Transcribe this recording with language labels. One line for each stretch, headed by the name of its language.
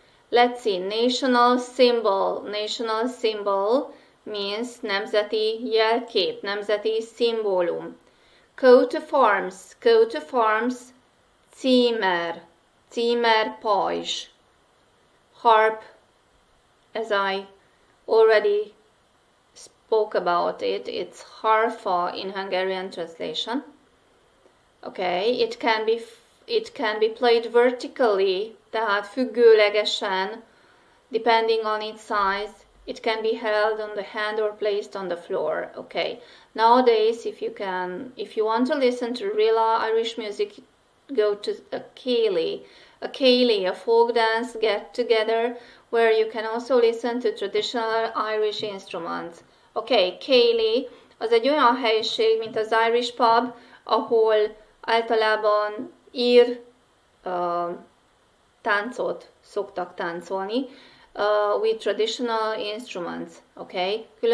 English: Let's see, national symbol. National symbol means
Hungarian: nemzeti jelkép, nemzeti szimbólum.
English: Coat of arms,
Hungarian: címer, címer pajzs.
English: Harp, as I already spoke about it, it's harfa in Hungarian translation. Okay, it can be played vertically,
Hungarian: tehát függőlegesen,
English: depending on its size. It can be held on the hand or placed on the floor. Okay, nowadays if you want to listen to real Irish music, go to a céilí, a folk dance get together where you can also listen to traditional Irish instruments.
Hungarian: Okay, céilí az egy olyan helység, mint az Irish pub, ahol általában ír táncot szoktak táncolni,
English: with traditional instruments, okay?